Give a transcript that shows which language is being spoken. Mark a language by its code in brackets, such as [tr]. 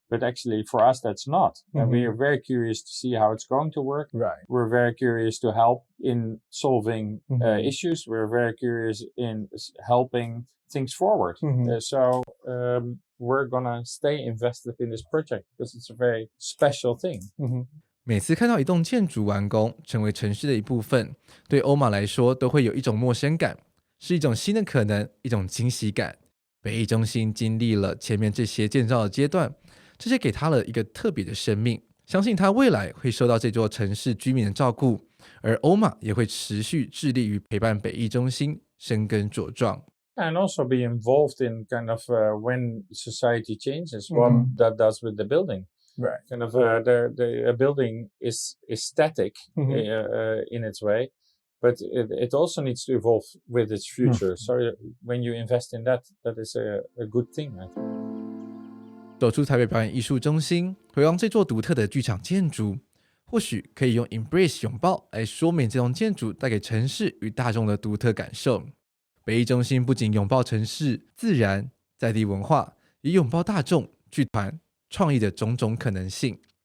[en] But actually for us that's not. And we are very curious to see how it's going to work. We're very curious to help in solving issues. We're very curious in helping things forward. So we're gonna stay invested in this project because it's a very special thing. [zh] 每次看到一栋建筑完工成为城市的一部分，对欧玛来说都会有一种陌生感，是一种新的可能，一种惊喜感。北艺中心经历了前面这些建造的阶段，这些给他了一个特别的生命，相信他未来会受到这座城市居民的照顾，而欧玛也会持续致力于陪伴北艺中心生根茁壮。 [en] And also be involved in kind of when society changes, what that does with the building. Kind of the building is static in its way, but it also needs to evolve with its future. So when you invest in that, that is a good thing. [zh] 走出台北表演艺术中心，回望这座独特的剧场建筑，或许可以用 embrace 拥抱来说明这栋建筑带给城市与大众的独特感受。北艺中心不仅拥抱城市、自然、在地文化，也拥抱大众、剧团、创意的种种可能性。